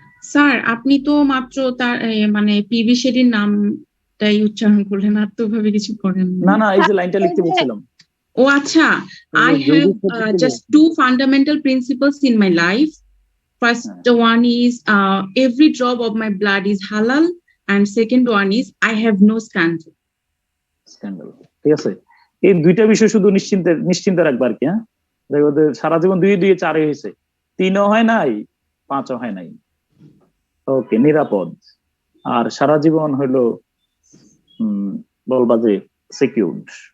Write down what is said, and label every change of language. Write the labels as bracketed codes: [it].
[bn] Sir, আপনি তো মাত্র তার মানে পিবি শেঠির নামটাই উচ্চারণ করলেন, আর তো ভাবে কিছু করেন না, এই যে লাইনটা লিখতে বলছিলাম। ও আচ্ছা, [en] I have just two fundamental principles in my life. First one is every drop of my blood is halal, and second one is I have no scandal. [bn] ঠিক আছে, এই দুইটা বিষয় শুধু নিশ্চিন্তে রাখবা আর কি। হ্যাঁ, দেখো সারা জীবন 2 2 4 হয়েছে, 3ও হয় নাই, 5ও হয় নাই। ওকে, নিরাপদ। আর সারা জীবন হইলো বলবা যে সিকিউরড।